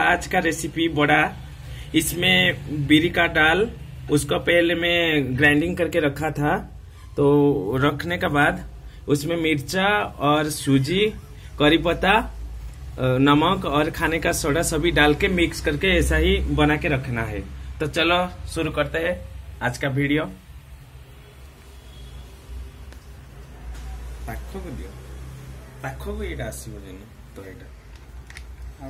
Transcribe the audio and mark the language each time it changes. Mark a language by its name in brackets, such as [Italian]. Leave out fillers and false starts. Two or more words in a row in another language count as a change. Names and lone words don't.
[Hindi] आज का रेसिपी बड़ा, इसमें बिरी का दाल, उसको पहले मैं ग्राइंडिंग करके रखा था। तो रखने के बाद उसमें मिर्चा और सूजी, करी पत्ता, नमक और खाने का सोडा सभी डाल के मिक्स करके ऐसा ही बना के रखना है। तो चलो शुरू करते हैं आज का वीडियो। [Odia] ପାଖକୁ ଦିଅ, ପାଖକୁ ଏଇଟା ଆସିବ ଯେନ ତ ଏଇଟା